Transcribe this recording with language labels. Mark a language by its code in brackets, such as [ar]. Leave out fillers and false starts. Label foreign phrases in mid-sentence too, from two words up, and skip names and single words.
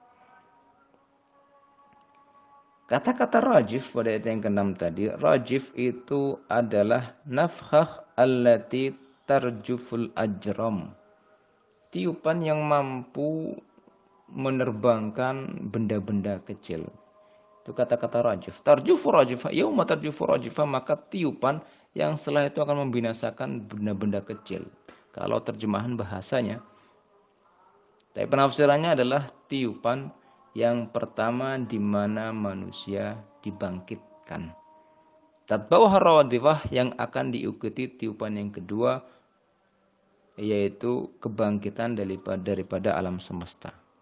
[id] Kata-kata rajif pada ayat yang ke-6 tadi, rajif itu adalah [ar] نفخة التي ترجف الأجرام. [id] Tiupan yang mampu menerbangkan benda-benda kecil. Itu kata-kata rajif. [ar] ترجف راجفة، يوم ترجف راجفة, [id] maka tiupan yang setelah itu akan membinasakan benda-benda kecil. Kalau terjemahan bahasanya. Tapi penafsirannya adalah tiupan yang pertama di mana manusia dibangkitkan. [ar] تتبعها رادفة, [id] yang akan diikuti tiupan yang kedua, yaitu kebangkitan daripada alam semesta.